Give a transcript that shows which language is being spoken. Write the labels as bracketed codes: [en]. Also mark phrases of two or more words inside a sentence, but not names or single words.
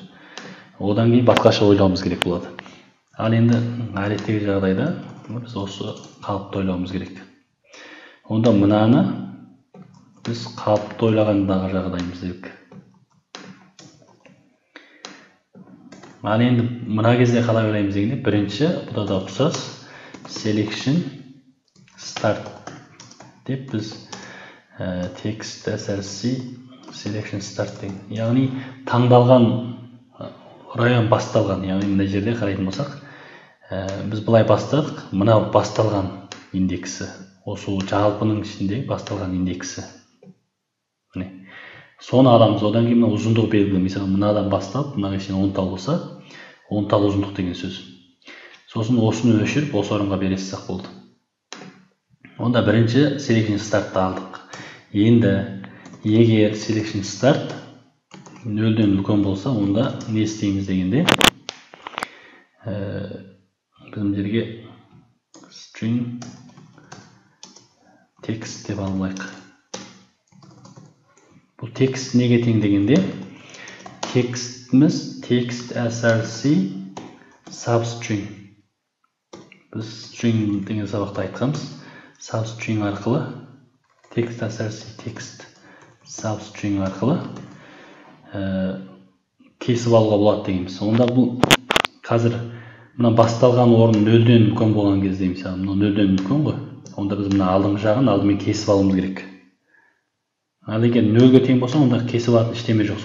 [kk] Одан кейін басқаша ойлауымыз керек болады. Ал енді әдеттегі жағдайда біз осы қалыпты ойлауымыз керек. Онда мынаны біз қалыпты ойлағандағы жағдайымыз керек. Ал енді мына кезде қалай ойлаймыз дегенде, бірінші бұда да ұқсас [en] selection start [kk] деп біз [en] text src selection start [kk] деген. Яғни таңдалған район басталған. Яғни мына жерде қарайтын болсақ, біз былай бастадық, мына басталған индексі. Осы жалпының ішінде басталған индексі. Міне. Соны аламыз, одан кейін мына ұзындық белгілі. Мысалы, мынадан бастап, мынаға шейін 10 тал болса, 10 тал ұзындық деген сөз. Сосын осыны өшіріп, осы орынға бересақ болды. Онда бірінші [en] selection start'ты [kk] алдық. Енді егер [en] selection start [kk] нөлден үлкен болса, онда не істейміз дегенде, біздің жерге [en] string text [kk] деп алайық. Бұл текст неге тең дегенде, текстіміз [en] text src substring. [kk] Біз string деген сабақта айтқанбыз. Substring арқылы, [en] text src text substring [kk] арқылы кесіп алуға болады дегенбіз. Онда бұл қазір мына басталған орын нөлден үлкен болған кезде, мысалы, мына нөлден үлкен ғой. Онда біз мына алдыңғы жағын алдымен кесіп алуымыз керек. Ал егер нөлге тең болса, онда кесіп алатын ештеме жоқ.